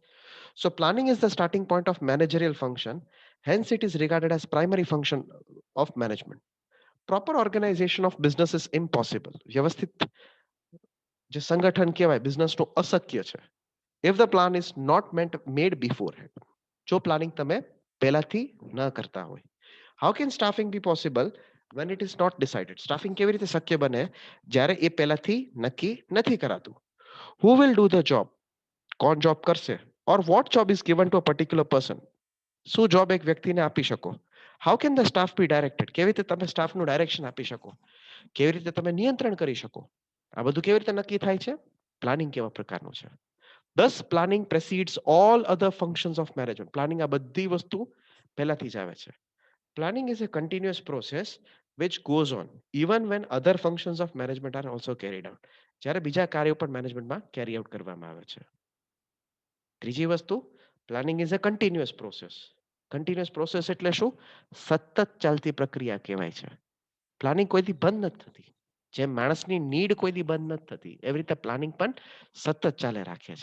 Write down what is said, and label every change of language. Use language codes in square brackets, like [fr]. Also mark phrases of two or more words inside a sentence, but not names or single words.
[en] so planning is the starting point of managerial function, hence it is regarded as primary function of management. proper organization of business is impossible. [gu] વ્યવસ્થિત જે સંગઠન કહેવાય બિઝનેસનું અશક્ય છે, [en] if the plan is not made before hand. [gu] જો પ્લાનિંગ તમે પહેલાથી ન કરતા હોય. [en] how can staffing be possible when it is not decided? [gu] સ્ટાફિંગ કેવી રીતે શક્ય બને જ્યારે એ પહેલાથી નક્કી નથી કરાતું? [en] who will do the job? [gu] કોણ જોબ કરશે? [en] or what job is given to a particular person? [gu] શું જોબ એક વ્યક્તિને આપી શકો? [en] how can the staff be directed? [gu] કેવી રીતે તમે સ્ટાફનું ડાયરેક્શન આપી શકો? કેવી રીતે તમે નિયંત્રણ કરી શકો? આ બધું કેવી રીતે નક્કી થાય છે? પ્લાનિંગ કેવા પ્રકારનું છે? [en] thus planning precedes all other functions of management. [gu] પ્લાનિંગ આ બધી વસ્તુ પહેલાથી જ આવે છે. [en] Planning is a continuous process which goes on even when other functions of management are also carried out. [gu] જ્યારે બીજા કાર્યો પણ મેનેજમેન્ટમાં [en] carry out [gu] કરવામાં આવે છે. ત્રીજી વસ્તુ, [en] planning is a continuous process. continuous process [gu] એટલે શું? સતત ચાલતી પ્રક્રિયા કહેવાય છે. પ્લાનિંગ કોઈથી બંધ નથી થતી. જેમ માણસની નીડ કોઈથી બંધ નથી થતી, એવી રીતે પ્લાનિંગ પણ સતત ચાલે રાખે છે.